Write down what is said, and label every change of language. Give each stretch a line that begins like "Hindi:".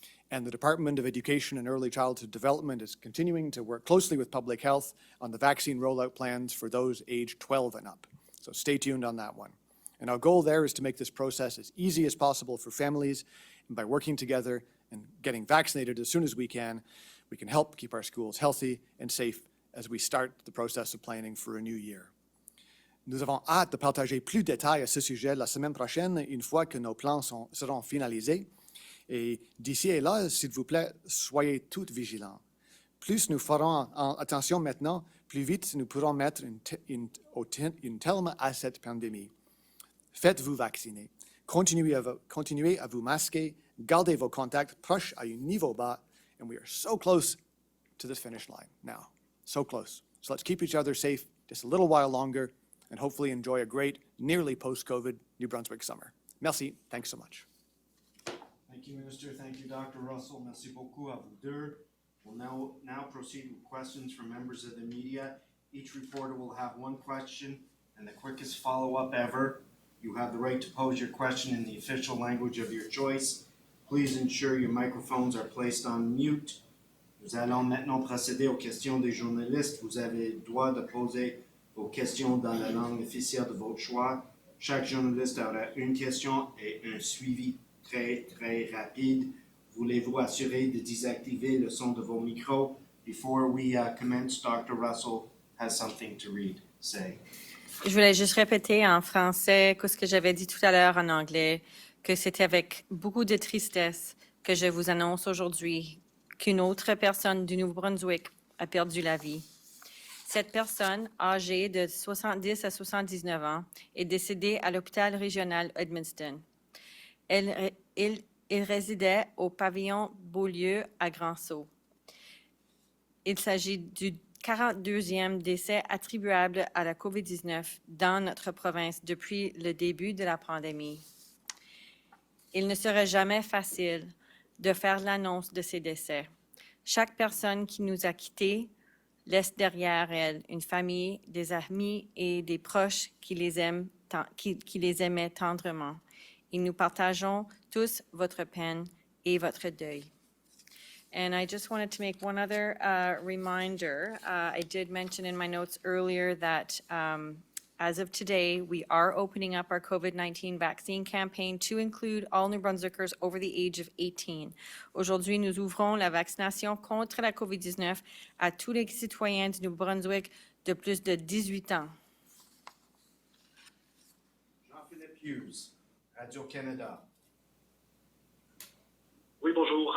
English: And the Department of Education and Early Childhood Development is continuing to work closely with public health on the vaccine rollout plans for those aged 12 and up. So stay tuned on that one. And our goal there is to make this process as easy as possible for families, and by working together and getting vaccinated as soon as we can help keep our schools healthy and safe as we start the process of planning for a new year.
French: Nous avons hâte de partager plus de détails à ce sujet la semaine prochaine, une fois que nos plans seront finalisés. Et d'ici et là, s'il vous plaît, soyez tous vigilants. Plus nous ferons attention maintenant, plus vite nous pourrons mettre un terme à cette pandémie. Faites-vous vacciner. Continuez à vous masquer. Gardez vos contacts proches à un niveau bas.
English: And we are so close to this finish line now. So close. So let's keep each other safe just a little while longer and hopefully enjoy a great, nearly post-COVID New Brunswick summer.
French: Merci.
English: Thanks so much. Thank you, Minister. Thank you, Dr. Russell.
French: Merci beaucoup à vous deux.
English: We'll now proceed with questions from members of the media. Each reporter will have one question and the quickest follow-up ever. You have the right to pose your question in the official language of your choice. Please ensure your microphones are placed on mute.
French: Nous allons maintenant procéder aux questions des journalistes. Vous avez le droit de poser vos questions dans la langue officielle de votre choix. Chaque journaliste aura une question et un suivi très rapide. Voulez-vous assurer de désactiver le son de vos micros?
English: Before we commence, Dr. Russell has something to say.
French: Je voulais juste répéter en français ce que j'avais dit tout à l'heure en anglais, que c'était avec beaucoup de tristesse que je vous annonce aujourd'hui qu'une autre personne du Nouveau-Brunswick a perdu la vie. Cette personne, âgée de 70 à 79 ans, est décédée à l'hôpital régional Administered. Il résidait au pavillon Beaulieu à Grand-Sault. Il s'agit du 42e décès attribuable à la COVID-19 dans notre province depuis le début de la pandémie. Il ne serait jamais facile de faire l'annonce de ces décès. Chaque personne qui nous a quittés laisse derrière elle une famille, des amis et des proches qui les aimaient tendrement. Et nous partageons tous votre peine et votre deuil.
English: And I just wanted to make one other reminder. I did mention in my notes earlier that as of today, we are opening up our COVID-19 vaccine campaign to include all New Brunswickers over the age of 18.
French: Aujourd'hui, nous ouvrons la vaccination contre la COVID-19 à tous les citoyens du Nouveau-Brunswick de plus de 18 ans. Jean-Philippe Hughes, Radio-Canada. Oui, bonjour.